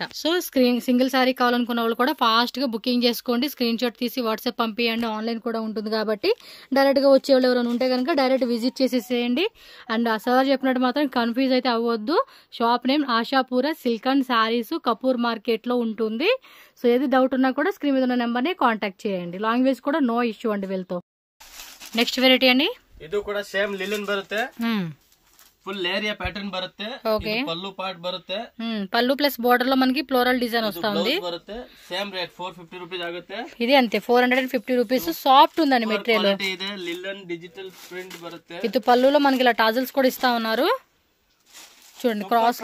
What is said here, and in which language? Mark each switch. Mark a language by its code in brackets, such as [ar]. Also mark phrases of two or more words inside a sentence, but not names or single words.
[en] so single saree [te] కావాలనుకున్న వాళ్ళు కూడా ఫాస్ట్ గా బుకింగ్ చేసుకోండి, [en] screen shot [te] తీసి వాట్సాప్ పంపియండి, ఆన్లైన్ కూడా ఉంటుంది కాబట్టి డైరెక్ట్ గా వచ్చే వాళ్ళు ఎవరైనా ఉంటే కనుక [en] direct visit [te] చేసేసేయండి। అండ్ ఆ సార్ చెప్పినట్టు మాత్రం కన్ఫ్యూజ్ అయితే అవ్వద్దు, [en] shop name [te] ఆశాపుర [en] silk and sarees, [te] కపూర్ మార్కెట్ లో ఉంటుంది। సో ఏది డౌట్ ఉన్నా కూడా స్క్రీన్ మీద ఉన్న నెంబర్ ని కాంటాక్ట్ చేయండి, లాంగ్వేజ్ కూడా [en] no issue [te] అండి వీళ్ళతో। [en] next variety [te] అండి, [kn] ಇದು ಕೂಡ ಸೇಮ್ ಲಿಲನ್ ಬರುತ್ತೆ, [en] full area pattern [te] బರುತ್ತೆ, పల్లు పార్ట్ బರುತ್ತೆ, పల్లు ప్లస్ బోర్డర్ లో మనకి [en] floral design [te] వస్తుంది, [en] same rate [te] 450 రూపీస్ ఆಗುತ್ತೆ। ఇది అంతే 450 రూపీస్, సాఫ్ట్ ఉందండి మెటీరియల్, ಇದೆ లిలన్ [en] digital print [te] బರುತ್ತೆ। ఇది పల్లులో మనకి ఇలా టాజల్స్ కూడా ఇస్తా ఉన్నారు చూడండి, క్రాస్